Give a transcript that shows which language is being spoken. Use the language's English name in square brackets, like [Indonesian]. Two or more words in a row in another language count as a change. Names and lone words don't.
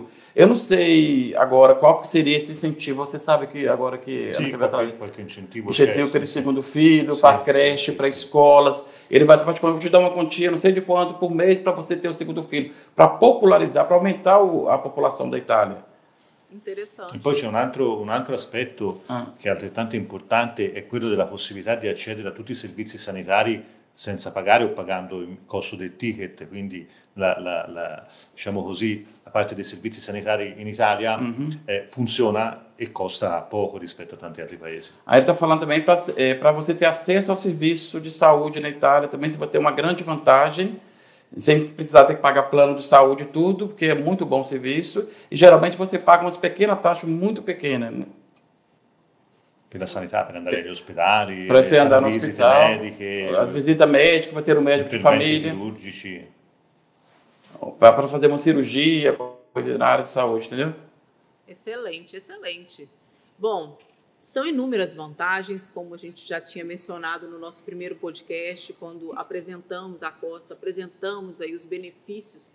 [Portuguese] Eu não sei agora qual seria esse incentivo. Você sabe que agora que ela vai trazer qualquer incentivo para o segundo filho, para creche, para escolas. Ele vai te dar uma quantia, não sei de quanto, por mês para você ter o segundo filho, para popularizar, para aumentar a popolação da Itália. Interessante. [Italian] E poi c'è un altro aspetto che è altrettanto importante, è quello della possibilità di accedere a tutti i servizi sanitari senza pagare o pagando il costo del ticket, quindi diciamo così, la parte dei servizi sanitari in Italia funziona e costa poco rispetto a tanti altri paesi. [Portuguese] Aí ele está falando também para você ter acesso ao serviço de saúde na Itália, também você vai ter uma grande vantagem, sem precisar ter que pagar plano de saúde e tudo, porque é muito bom o serviço, e geralmente você paga umas pequenas taxas muito pequenas. [Italian] per la sanità, per andare agli ospedali, [Portuguese] para você andar no [Italian] visite [Portuguese] hospital, [Italian] mediche, [Portuguese] as visitas médicas, para ter um médico de [Italian] interventi [Portuguese] família, [Italian] chirurgici. [Portuguese] para fazer uma cirurgia, coisa na área de saúde, entendeu? Excelente, excelente. Bom, são inúmeras vantagens, como a gente já tinha mencionado no nosso primeiro podcast, quando apresentamos a Costa, apresentamos aí os benefícios